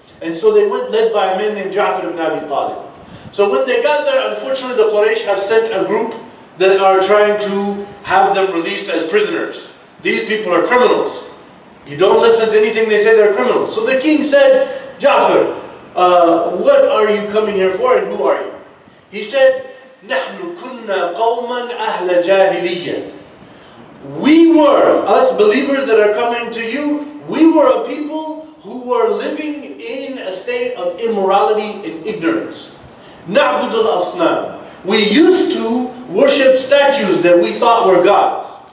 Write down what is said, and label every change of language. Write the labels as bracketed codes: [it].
[en] And so they went led by a man named Ja'far ibn Abi Talib. So when they got there, unfortunately the Quraysh have sent a group that are trying to have them released as prisoners. These people are criminals. You don't listen to anything they say, they're criminals. So the king said, Ja'far, what are you coming here for, and who are you? He said, [ar] نحن كنا قوما أهل جاهلية. [en] We were, us believers that are coming to you, we were a people who were living in a state of immorality and ignorance. [ar] نعبد الأصنام. [en] We used to worship statues that we thought were gods.